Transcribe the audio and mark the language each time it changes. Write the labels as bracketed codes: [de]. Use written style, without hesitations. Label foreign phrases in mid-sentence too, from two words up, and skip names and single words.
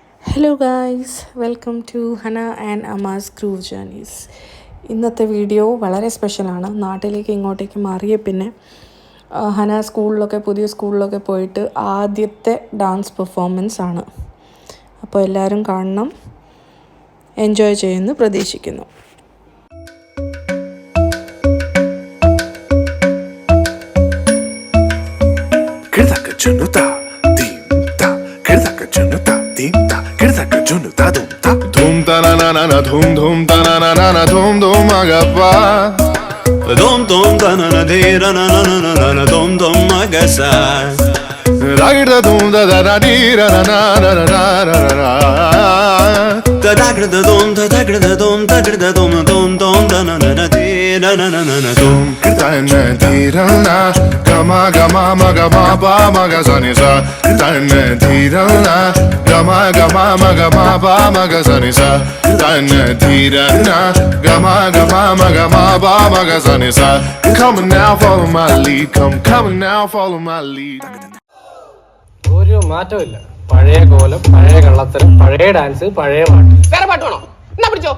[en] Hello guys, welcome to Hana and Ama's Groove Journeys. [ml] ഇന്നത്തെ വീഡിയോ വളരെ സ്പെഷ്യലാണ്. നാട്ടിലേക്ക് ഇങ്ങോട്ടേക്ക് മാറിയ പിന്നെ ഹന പുതിയ സ്കൂളിലൊക്കെ പോയിട്ട് ആദ്യത്തെ [en] dance performance [ml] ആണ്. അപ്പോൾ എല്ലാവരും കാണണം, എൻജോയ് ചെയ്യുമെന്ന് പ്രതീക്ഷിക്കുന്നു. Dhum ta na na na na dhum dhum ta na na na na dhum dhum agappa dhum dhum ta na na de ra na na na na na dhum dhum agasa ragda dhum da da da di ra na na na na na na da dagda dhum da dagda dhum dagda dhum dhum dhum da na na na de ra na na na na dhum ta na di ra na gama gama ma gama ba ma ga sa ni sa ta na di ra na gama gama ma gama ba ma ga sa ni sa ta na di ra na gama gama ma gama ba ma ga sa ni sa [en] come now follow my lead come now follow my lead. [ml] ഒരു മാറ്റമില്ല. പഴയ കോലം, പഴയ കള്ളത്തരം, പഴയ ഡാൻസ്, പഴയ പാട്ട്. വേറെ പാട്ട് വേണോ? എന്നാ പിടിച്ചോ.